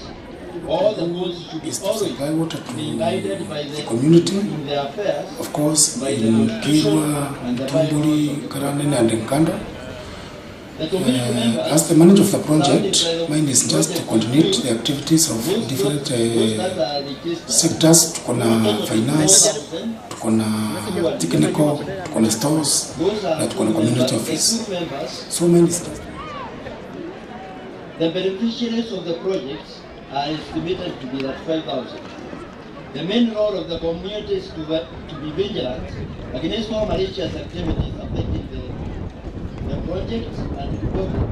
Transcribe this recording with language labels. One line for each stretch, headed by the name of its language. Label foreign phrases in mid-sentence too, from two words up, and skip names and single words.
English: All the boards should be always be guided by the community, in their affairs, of course, in Kiirua, Tumbuli, Karanene, and Nkanda. As the manager of the project, mine is just to coordinate the activities of different sectors. Tukona finance, tukona technical, tukona stores, and tukona community office. So mine is just. The beneficiaries of the project are estimated to be at 5,000. The main role of the community is to be vigilant against all malicious activities affecting the project and reporting.